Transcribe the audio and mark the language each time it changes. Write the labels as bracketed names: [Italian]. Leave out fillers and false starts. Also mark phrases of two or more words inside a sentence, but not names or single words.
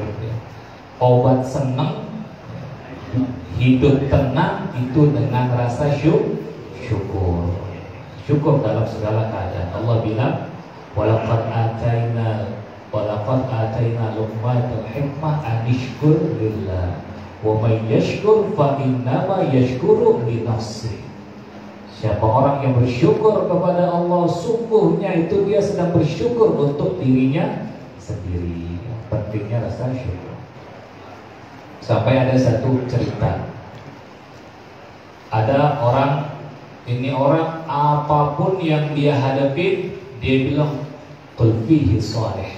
[Indonesian] Obat senang, hidup tenang itu dengan rasa syukur. Syukur dalam segala keadaan. Allah bilang, [Arabic] ولقد آتينا لقمان الحكمة أن يشكر لله ومن يشكر فإنما يشكر لنفسه. [Indonesian] Siapa orang yang bersyukur kepada Allah, sungguhnya itu dia sedang bersyukur untuk dirinya sendiri. Pentingnya rasa syukur. Sampai ada satu cerita. Ada orang, ini orang apapun yang dia hadapi, dia bilang [Arabic] قل فيه صالح.